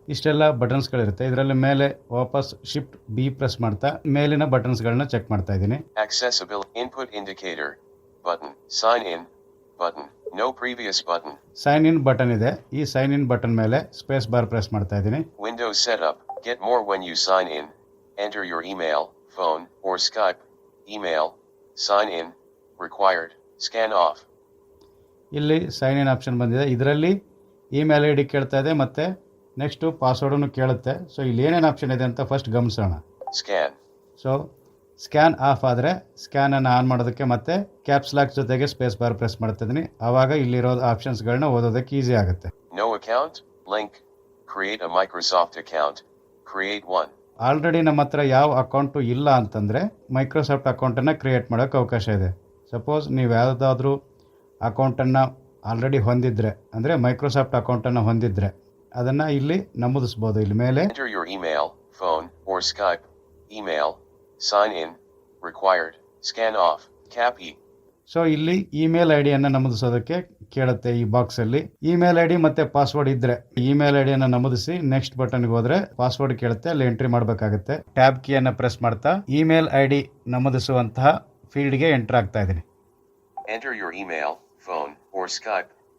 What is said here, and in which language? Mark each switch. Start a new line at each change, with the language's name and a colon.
Kannada: ಇಷ್ಟೆಲ್ಲ ಬಟನ್ಸ್ಗಳಿರುತ್ತೆ. ಇದರಲ್ಲಿ ಮೇಲೆ ವಾಪಸ್ ಶಿಫ್ಟ್ ಬಿ ಪ್ರೆಸ್ ಮಾಡ್ತಾ ಮೇಲಿನ ಬಟನ್ಸ್ಗಳನ್ನ ಚೆಕ್ ಮಾಡ್ತಾ ಇದ್ದೀನಿ.
English: Accessibility. Input indicator button. Sign in button. No previous button.
Kannada: Sign in button ಇದೆ, ಈ ಸೈನ್ ಇನ್ ಬಟನ್ ಮೇಲೆ ಸ್ಪೇಸ್ ಬಾರ್ ಪ್ರೆಸ್ ಮಾಡ್ತಾ ಇದ್ದೀನಿ.
English: Windows setup. Get more when you sign in. Enter your email, phone, or Skype. Email. Sign in. Required. Scan off.
Kannada: ಇಲ್ಲಿ sign in option ಬಂದಿದೆ. ಇದರಲ್ಲಿ email I D ಕೇಳ್ತಾ ಇದೆ, ಮತ್ತೆ next ಪಾಸ್ವರ್ಡನ್ನು ಕೇಳುತ್ತೆ. ಸೊ ಇಲ್ಲಿ ಏನೇನು ಆಪ್ಷನ್ ಇದೆ ಅಂತ ಫಸ್ಟ್ ಗಮನಿಸೋಣ.
English: Scan.
Kannada: ಸೊ ಸ್ಕ್ಯಾನ್ ಆಫ್ ಆದರೆ ಸ್ಕ್ಯಾನನ್ನು ಆನ್ ಮಾಡೋದಕ್ಕೆ ಮತ್ತೆ ಕ್ಯಾಪ್ಸ್ ಲಾಕ್ ಜೊತೆಗೆ ಸ್ಪೇಸ್ ಬಾರ್ ಪ್ರೆಸ್ ಮಾಡ್ತಾ ಇದ್ದೀನಿ. ಆವಾಗ ಇಲ್ಲಿರೋ ಆಪ್ಷನ್ಸ್ಗಳನ್ನ ಓದೋದಕ್ಕೆ ಈಸಿ ಆಗುತ್ತೆ.
English: No account. Link. Create a Microsoft account. Create one.
Kannada: Already ನಮ್ಮ ಹತ್ರ ಯಾವ ಅಕೌಂಟು ಇಲ್ಲ ಅಂತಂದರೆ ಮೈಕ್ರೋಸಾಫ್ಟ್ ಅಕೌಂಟನ್ನು ಕ್ರಿಯೇಟ್ ಮಾಡೋಕ್ಕೆ ಅವಕಾಶ ಇದೆ. ಸಪೋಸ್ ನೀವು ಯಾವುದಾದ್ರೂ ಅಕೌಂಟನ್ನು ಆಲ್ರೆಡಿ ಹೊಂದಿದ್ರೆ, ಅಂದರೆ ಮೈಕ್ರೋಸಾಫ್ಟ್ ಅಕೌಂಟನ್ನು ಹೊಂದಿದ್ರೆ ಅದನ್ನು ಇಲ್ಲಿ ನಮೂದಿಸ್ಬೋದು. ಇಲ್ಲಿ ಮೇಲೆ
English: Enter your email, phone, or Skype. Email. Sign in. Required. Scan off. Cap E.
Kannada: So ಇಲ್ಲಿ ಇಮೇಲ್ ಐ ಡಿಯನ್ನು ನಮೂದಿಸೋದಕ್ಕೆ ಕೇಳುತ್ತೆ. ಈ ಬಾಕ್ಸಲ್ಲಿ ಇಮೇಲ್ ಐ ಡಿ ಮತ್ತು ಪಾಸ್ವರ್ಡ್ ಇದ್ದರೆ ಇಮೇಲ್ ಐ ಡಿಯನ್ನು ನಮೂದಿಸಿ ನೆಕ್ಸ್ಟ್ ಬಟನ್ಗೆ ಹೋದರೆ ಪಾಸ್ವರ್ಡ್ ಕೇಳುತ್ತೆ, ಅಲ್ಲಿ ಎಂಟ್ರಿ ಮಾಡಬೇಕಾಗುತ್ತೆ. ಟ್ಯಾಬ್ ಕೀಯನ್ನು ಪ್ರೆಸ್ ಮಾಡ್ತಾ ಇಮೇಲ್ ಐ ಡಿ ನಮೂದಿಸುವಂತಹ ಫೀಲ್ಡ್ಗೆ ಎಂಟರ್ ಆಗ್ತಾ ಇದ್ದೀನಿ.
English: Enter your email, phone, or Skype.